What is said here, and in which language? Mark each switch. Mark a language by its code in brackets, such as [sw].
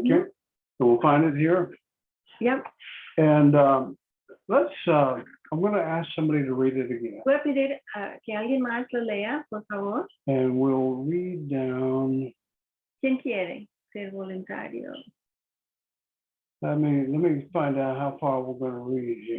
[en] Okay, so we'll find it here. Yep. And I'm going to ask somebody to read it again. [es] Voy a pedir que alguien más lo lea, por favor. [en] And we'll read down, [es] ¿Quién quiere ser voluntario? [en] let me find out how far we're going to read here.